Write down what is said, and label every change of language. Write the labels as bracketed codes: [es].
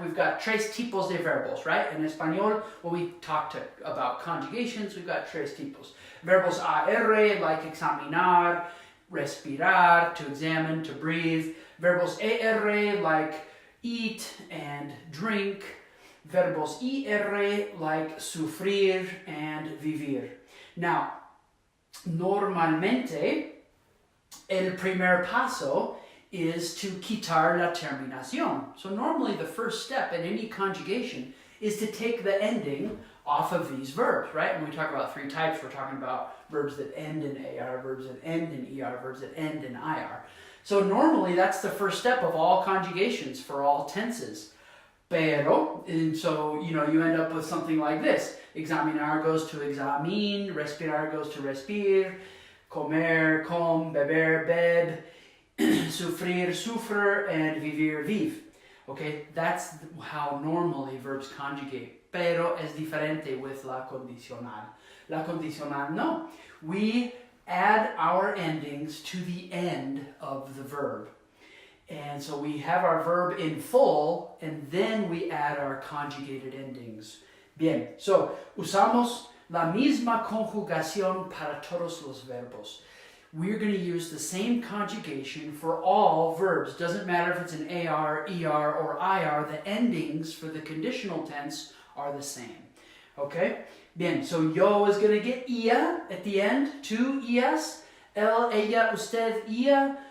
[en] We've got [es] tres tipos de verbos, [en] right? In Espanol, when we talked about conjugations, we've got tres tipos. Verbos AR, like examinar, respirar, to examine, to breathe. Verbos ER, like eat and drink. Verbos IR, like sufrir and vivir. [es] Now, normalmente, el primer paso is to quitar la terminación. [en] So normally the first step in any conjugation is to take the ending off of these verbs, right? When we talk about three types, we're talking about verbs that end in AR, verbs that end in ER, verbs that end in IR. So normally that's the first step of all conjugations for all tenses. Pero, and so, you end up with something like this. Examinar goes to examin, respirar goes to respir, comer, com, beber, beb, sufrir, sufre, and vivir, vive. Okay, that's how normally verbs conjugate. [es] Pero es diferente with la condicional. La condicional, no. [en] We add our endings to the end of the verb. And so we have our verb in full, and then we add our conjugated endings. [es] Bien, so usamos la misma conjugación para todos los verbos. [en] We're going to use the same conjugation for all verbs. Doesn't matter if it's an AR, ER, or IR. The endings for the conditional tense are the same. Okay? Bien, so yo is going to get ia at the end. [es] Two ias. Él, ella, usted, ia.